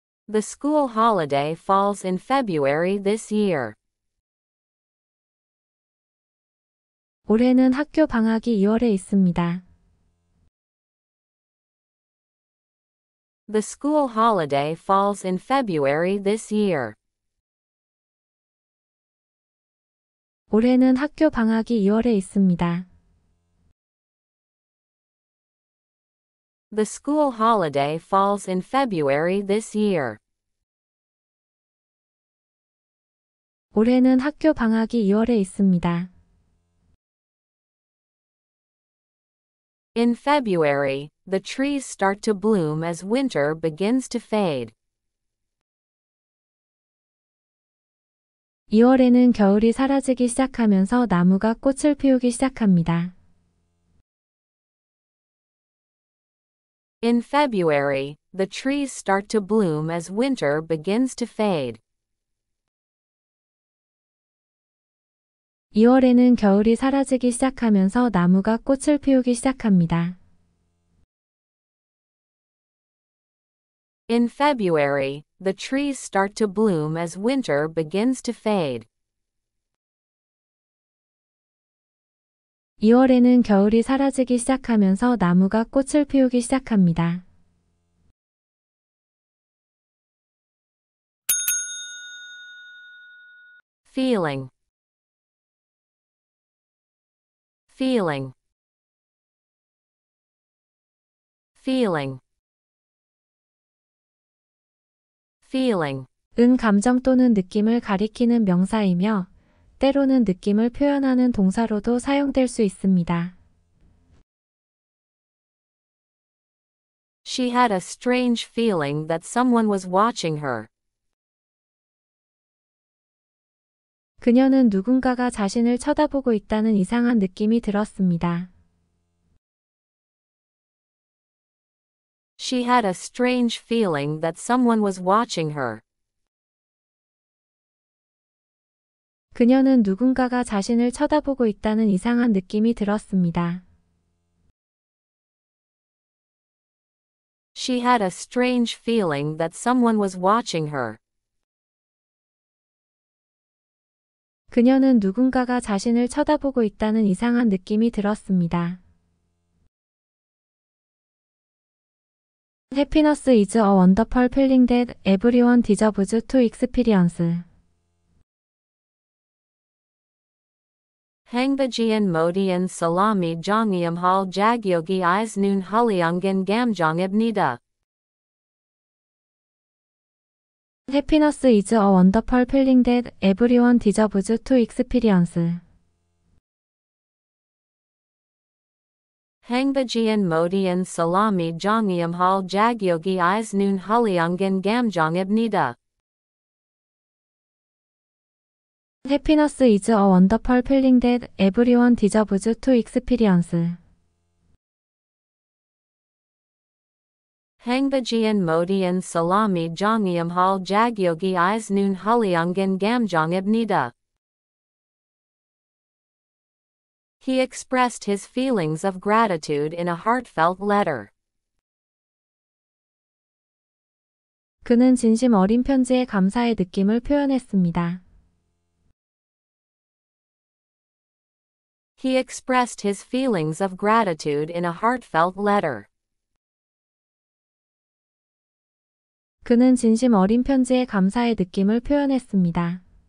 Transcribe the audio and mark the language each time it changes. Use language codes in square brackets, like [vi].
[en] The school holiday falls in February this year. [ko] 올해는 학교 방학이 2월에 있습니다. [en] The school holiday falls in February this year. [ko] 올해는 학교 방학이 2월에 있습니다. [en] The school holiday falls in February this year. [ko] 올해는 학교 방학이 2월에 있습니다. [en] In February, the trees start to bloom as winter begins to fade. [ko] 2월에는 겨울이 사라지기 시작하면서 나무가 꽃을 피우기 시작합니다. [en] In February, the trees start to bloom as winter begins to fade. [ko] 2월에는 겨울이 사라지기 시작하면서 나무가 꽃을 피우기 시작합니다. [en] In February, the trees start to bloom as winter begins to fade. [ko] 2월에는 겨울이 사라지기 시작하면서 나무가 꽃을 피우기 시작합니다. [en] feeling, feeling, feeling, feeling. [ko] 은 감정 또는 느낌을 가리키는 명사이며 때로는 느낌을 표현하는 동사로도 사용될 수 있습니다. [en] She had a strange feeling that someone was watching her. [ko] 그녀는 누군가가 자신을 쳐다보고 있다는 이상한 느낌이 들었습니다. [en] She had a strange feeling that someone was watching her. [ko] 그녀는 누군가가 자신을 쳐다보고 있다는 이상한 느낌이 들었습니다. [en] She had a strange feeling that someone was watching her. [ko] 그녀는 누군가가 자신을 쳐다보고 있다는 이상한 느낌이 들었습니다. [en] Happiness is a wonderful feeling that everyone deserves to experience. [ko] 행복한 모든 사람이 경험할 자격이 있는 훌륭한 감정입니다. [en] Happiness is a wonderful feeling that everyone deserves to experience. [ko] 행복한 모든 사람이 경험할 자격이 있는 훌륭한 감정입니다. [en] Happiness is a wonderful feeling that everyone deserves to experience. [ko] 행복한 모든 사람이 경험할 자격이 있는 훌륭한 감정입니다. [en] He expressed his feelings of gratitude in a heartfelt letter. [ko] 그는 진심 어린 편지에 감사의 느낌을 표현했습니다. [en] He expressed his feelings of gratitude in a heartfelt letter. [ko] 그는 진심 어린 편지에 감사의 느낌을 표현했습니다.